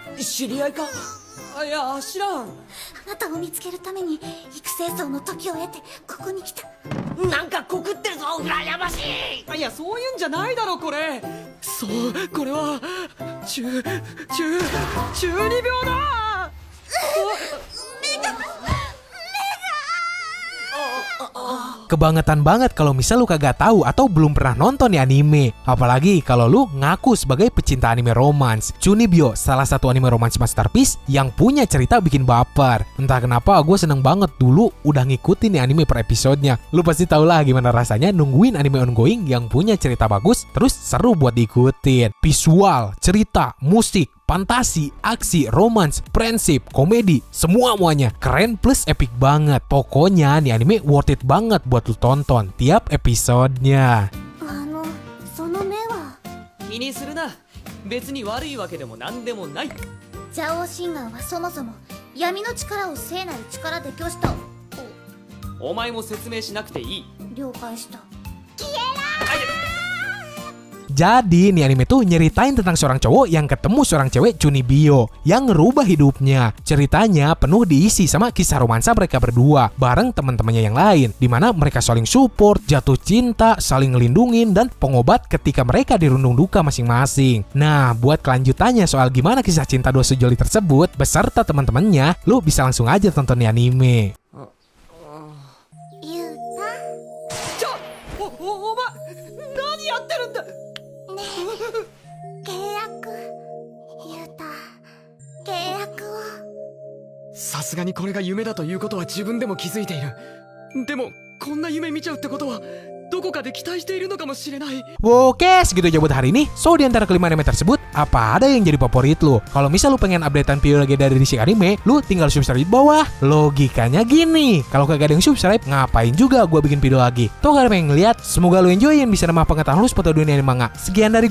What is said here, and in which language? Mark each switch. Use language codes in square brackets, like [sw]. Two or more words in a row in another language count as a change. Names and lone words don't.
[ja] 知り合いか？いや知らん。あなたを見つけるために育成層の時を経てここに来た。なんか告ってるぞ、羨ましい。いやそういうんじゃないだろこれ。そうこれは中二病だ。 [id] Kebangetan banget kalau misal lu kagak tahu atau belum pernah nonton nih anime. Apalagi kalau lu ngaku sebagai pecinta anime romance. Chunibyo, salah satu anime [en] romance masterpiece [id] yang punya cerita bikin baper. Entah kenapa gue seneng banget dulu udah ngikutin nih anime per episodenya. Lu pasti tau lah gimana rasanya nungguin anime ongoing yang punya cerita bagus terus seru buat diikutin. Visual, cerita, musik, fantasi, aksi, romance, friendship, komedi, semua-muanya keren plus epic banget. Pokoknya nih anime [en] worth it [id] banget buat lu tonton tiap episodenya. [ja] その目は。気にするな。別に悪いわけでもなんでもない。邪王神願はそもそも闇の力を聖なる力で拒した。お前も説明しなくていい。了解した。 [id] Jadi nih anime tuh nyeritain tentang seorang cowok yang ketemu seorang cewek Chunibyo yang ngerubah hidupnya. Ceritanya penuh diisi sama kisah romansa mereka berdua bareng teman-temannya yang lain, dimana mereka saling support, jatuh cinta, saling ngelindungin, dan pengobat ketika mereka dirundung duka masing-masing. Nah, buat kelanjutannya soal gimana kisah cinta dua sejoli tersebut beserta teman-temannya, lu bisa langsung aja tonton nih anime. [ja] ゆうお前何やってるんだ。た、契約。ゆうた、契約を。さすがにこれが夢だということは自分でも気づいている。でもこんな夢見ちゃうってことはどこかで期待しているのかもしれない。 [id] Oke, segitu aja buat hari ini. So, di antara kelima anime tersebut, apa ada yang jadi favorit lu? Kalau misal lu pengen updatean video lagi dari Disik Anime, lu tinggal subscribe di bawah. Logikanya gini, kalau kagak ada yang subscribe, ngapain juga gua bikin video lagi? Tuh kalau pengen ngeliat, semoga lu enjoyin bisa nambah pengetahuan lu seputar dunia anime manga.